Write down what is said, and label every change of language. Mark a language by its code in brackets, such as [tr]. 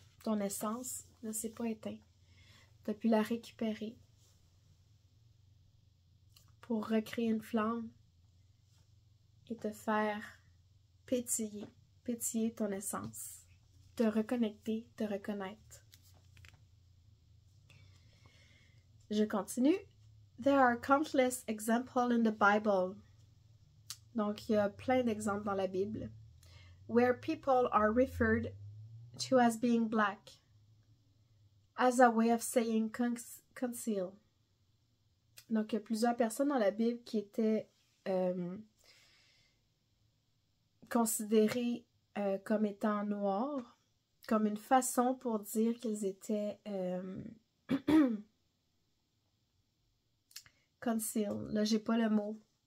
[fr] Ton essence ne s'est pas éteinte. Tu as pu la récupérer pour recréer une flamme et te faire pétiller ton essence, te reconnecter, te reconnaître. Je continue. [en] There are countless examples in the Bible. [fr] Donc, il y a plein d'exemples dans la Bible. [en] Where people are referred to as being black. As a way of saying conceal. [fr] Donc, il y a plusieurs personnes dans la Bible qui étaient considérées comme étant noirs, comme une façon pour dire qu'ils étaient [en] conceal. [fr] Là, j'ai pas le mot.